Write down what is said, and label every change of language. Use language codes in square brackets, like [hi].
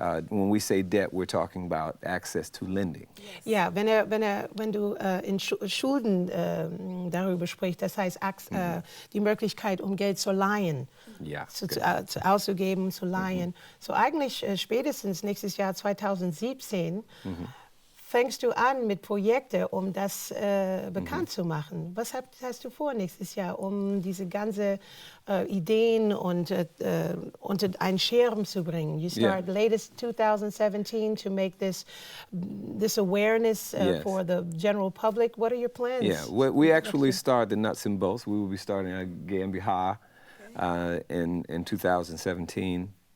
[en] When we say debt, we're talking about access to lending. [de] Ja, wenn du in Schulden darüber sprichst, das heißt die Möglichkeit, um Geld zu leihen, auszugeben, zu leihen. So eigentlich spätestens nächstes Jahr 2017 fängst du an mit Projekten, um das bekannt zu machen. Was hast du vor nächstes Jahr, um diese ganzen Ideen unter einen Schirm zu bringen? [en] You start latest 2017 to make this awareness for the general public. What are your plans? Yeah, we actually start the nuts and bolts. We will be starting at GmbH in 2017.